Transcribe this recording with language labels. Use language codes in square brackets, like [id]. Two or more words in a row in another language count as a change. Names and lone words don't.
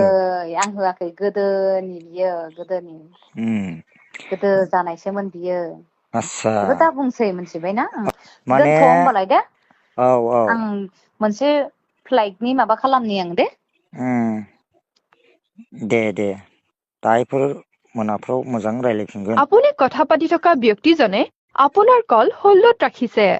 [brx] आं होआखै गोदोनि बियो गोदोनि गोदो जानायसोमोन बियो आस्सा बेखौ दा बुंसै मिथिबायना माने दोनथ' होमबालाय दे औ औ आं मोनसे फ्लाइटनि माबा खालामनि आं दे दे दायोफोर मोनाफ्राव मोजां रायज्लायफिनगोन [as] আপুনি কথা পাতি থকা ব্যক্তিজনে আপোনাৰ কল হোল্ডত ৰাখিছে